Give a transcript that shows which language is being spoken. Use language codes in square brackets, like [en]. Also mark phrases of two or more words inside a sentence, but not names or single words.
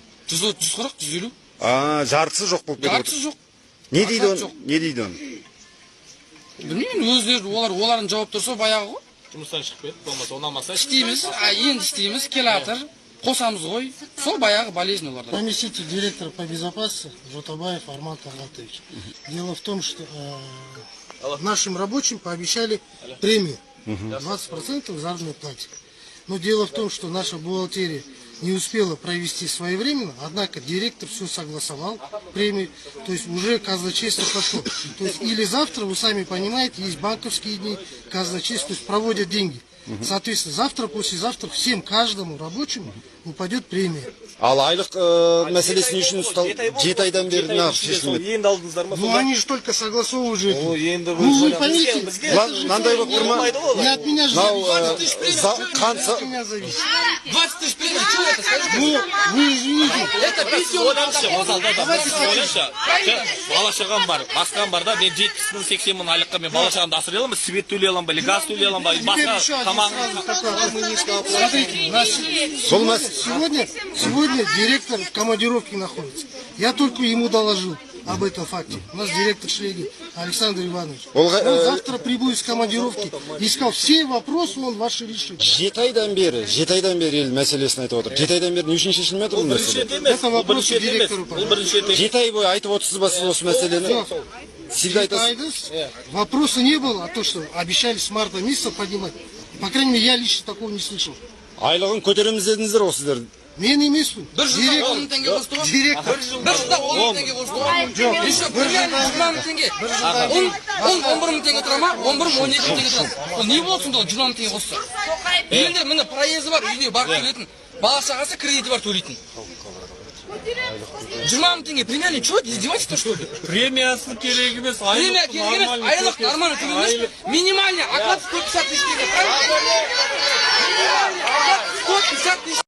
[kk] 140, 150. Жартысы жоқ болып кетіп отыр. Жартысы жоқ. Не дейді оны? Не дейді оны? Білмеймін, өздері олардың жауаптары сол баяғы ғой. Жұмыстан шығып кетті, болмаса ұнамаса. Істейміз, енді істейміз, келатыр. Қосамыз ғой, сол баяғы болезнь оларда. [ru] Заместитель директора по безопасности Жотабаев Арман Талгатович. Дело в том, что нашим рабочим пообещали премию 20% заработной платы. Но дело в том, что наша бухгалтерия не успела провести своевременно, однако директор все согласовал, премию, то есть уже казначейство пошло. То есть или завтра, вы сами понимаете, есть банковские дни, казначейство, то есть проводят деньги. Соответственно, завтра, послезавтра всем, каждому рабочему упадет премия. [kk] Ал айлық мәселесі не үшін ұстал? 7 айдан бері нағып шешілмеді. Енді алдыңыздар ма? [ru] Ну они же только согласовывают же. [kk] Енді [ru] Вы поймите, [kk] Мынандай болып тұр ма? [ru] не от меня же зависит. 20 От меня зависит. 20 тысяч премия, что это, скажи? Вы извините. Это [kk] бала шағам бар, басқан бар да, мен 70 мың, 80 мың айлыққа мен бала шағамды асырай аламын, свет төлей аламын ба, или газ төлей аламын ба, басқа тамағын. [ru] Смотрите, сегодня директор в командировке находится. Я только ему доложил об этом факте. У нас директор Шлегин Александр Иванович. Он завтра прибудет с командировки и сказал, все вопросы он ваши решит. 7 айдан бері ел мәселесін айтып отыр. 7 айдан бері не үшін шешілмей отыр бұл мәселе? Это вопрос директору. [kk] 7 ай бойы айтып отырсыз ба сіз осы мәселені? Всегда айтасыз. [ru] Вопроса не было, а то, что обещали с марта месяца поднимать. По крайней мере, я лично такого не слышал. [kk] Айлығын көтереміз дедіңіздер ғой сіздер. Мен емеспін. Бір жылда 10 мың теңге қосты ғой. Директор. Бір жылда 10 мың теңге қосты ғой. Еще премия 20 мың теңге. 11 мың теңге тұра ма? 11 мың 12 мың теңге тұрады. Ол не болды сонда 20 мың теңге қосты? Енді міне проезі бар, үйіне барып төлейтін. Бала шағасы кредиті бар төлейтін. 20 мың теңге премия не? [ru] Чего? Издевательство что ли? [kk] Премиясы керек емес, Премия керек емес, айлық нормально төлемес. [ru] Минимальный оклад 150 тысяч [kk] теңге. [ru] Минимальный оклад 150 тысяч.